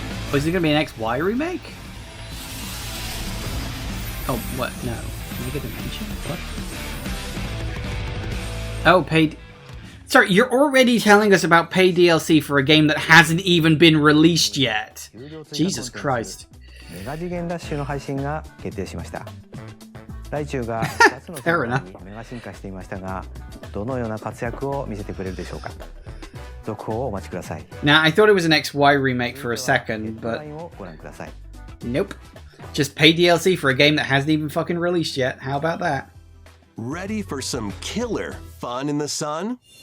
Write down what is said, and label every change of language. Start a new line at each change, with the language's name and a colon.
English: Oh, is it gonna be an XY remake? Oh, what? No. Mega Dimension? What? Oh, paid... Sorry, you're already telling us about paid DLC for a game that hasn't even been released yet. Jesus Christ.
Japanese: メガ次元ダッシュの配信が決定しました。ライチュウが
English: Fair enough.
Japanese: メガ進化していましたが、どのような活躍を見せてくれるでしょうか。続報をお待ちください。
English: Now, I thought it was an XY remake for a second, but
Japanese: をご覧ください。
English: nope. Just paid DLC for a game that hasn't even fucking released yet. How about that? Ready for some killer fun in the sun?